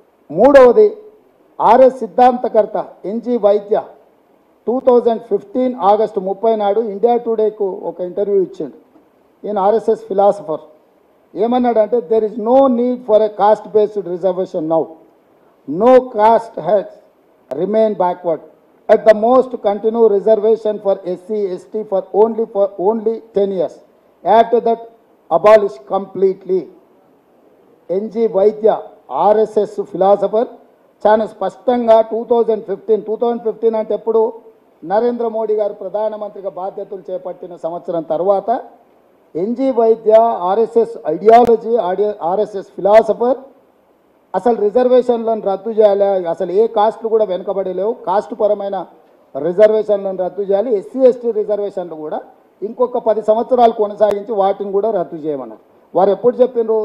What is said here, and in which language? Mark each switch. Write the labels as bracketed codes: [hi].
[te] 3వది RS సిద్ధాంతకర్త NG వైద్య 2015 August 30 నాడు India టుడేకు ఒక ఇంటర్వ్యూ ఇచ్చిండు. ఈయన ఆర్ఎస్ఎస్ ఫిలాసఫర్. ఏమన్నాడంటే, [en] There is no need for a caste based reservation now. No caste has remain backward at the most continue reservation for SC, ST for only 10 years. After that, abolish completely. [te] NG Vaidya, RSS philosopher, చాలా స్పష్టంగా 2015 అంటే ఎప్పుడు నరేంద్ర మోడీ గారు ప్రధానమంత్రిగా బాధ్యతలు చేపట్టిన సంవత్సరం తర్వాత ఎన్జీ వైద్య ఆర్ఎస్ఎస్ ఐడియాలజీ ఆర్ఎస్ఎస్ ఫిలాసఫర్ అసలు రిజర్వేషన్లను రద్దు చేయాలి, అసలు ఏ కాస్ట్లు కూడా వెనుకబడి లేవు, కాస్ట్ పరమైన రిజర్వేషన్లను రద్దు చేయాలి, ఎస్సీ ఎస్టీ రిజర్వేషన్లు కూడా ఇంకొక 10 సంవత్సరాలు కొనసాగించి వాటిని కూడా రద్దు చేయమన్నారు. వారు ఎప్పుడు చెప్పిండ్రు?